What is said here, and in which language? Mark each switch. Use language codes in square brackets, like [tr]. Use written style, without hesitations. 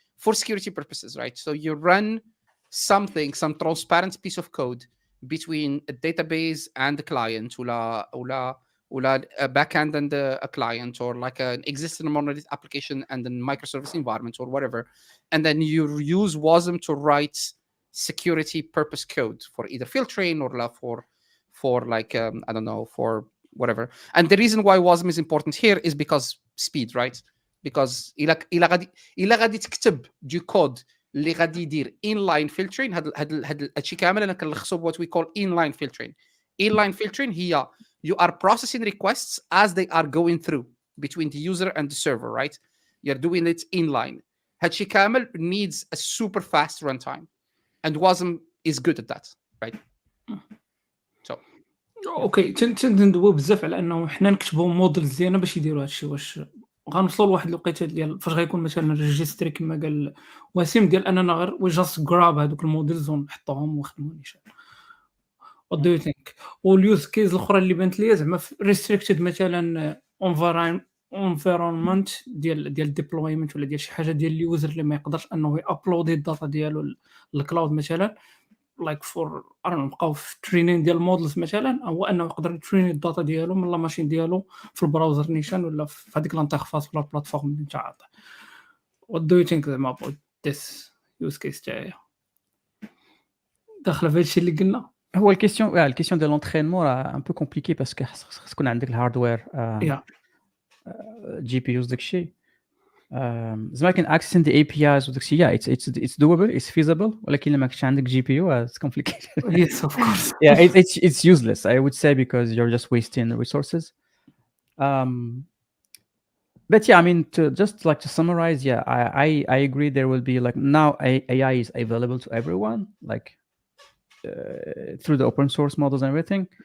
[en] For security purposes, right? So you run some transparent piece of code between a database and the client, or a backend and a client, or like an existing monolith application and a microservice environment or whatever. And then you use WASM to write security purpose code for either filtering or for like, I don't know, for whatever. And the reason why WASM is important here is because speed, right? Because [ar] إلا غادي تكتب دو كود اللي غادي يدير inline filtering, هاد الشيء كامل انا كنلخصو [en] what we call inline filtering. inline filtering [ar] هي [en] you are processing requests as they are going through between the user and the server, right? You're doing it inline. [ar] هادشي كامل [en] needs a super fast runtime, and WASM is good at that, right? So [ar] اوكي تندويو بزاف على انه حنا نكتبوا موديلز ديالنا باش يديروا هادشي. واش غنوصلوا لواحد الوقيته ديال فاش غيكون مثلا ريجيستري كما قال وسيم ديال اننا غير [en] we just grab [ar] هذوك الموديلز ونحطوهم ونخدموا نيشان. [en] what do you think؟ [ar] واليوز كيز الاخرى اللي بانت ليا زعما ريستريكتد مثلا environment ديال ديبلويمنت ولا ديال شي حاجه ديال اليوزر اللي ما يقدرش انه يابلودي الداتا ديالو للكلاود مثلا لايك فور نبقاو في ترينين ديال المودلز مثلا، هو انه يقدر يتريني الداتا ديالو من لا ماشين ديالو في البراوزر نيشان ولا في هذيك الانترفاس ولا البلاتفورم اللي انت عاطي. [en] what do you think [ar] زعما [en] about this use case [ar] تاعي داخله في هادشي اللي قلنا؟ هو الكيسيون ديال لونترينمون راه ان بو كومبليكي باسكو خص تكون عندك الهاردوير جي بي يوز داكشي زعما كاين اكسس دي اي بي ايز وداكشي [en] it's doable, it's feasible, [ar] ولكن لما كنتش عندك جي بي يو [en] it's complicated. yes of course. Yeah, it's useless I would say because you're just wasting resources. But yeah, I mean, to summarize, yeah, I agree there will be like now AI is available to everyone, like through the open source models and everything.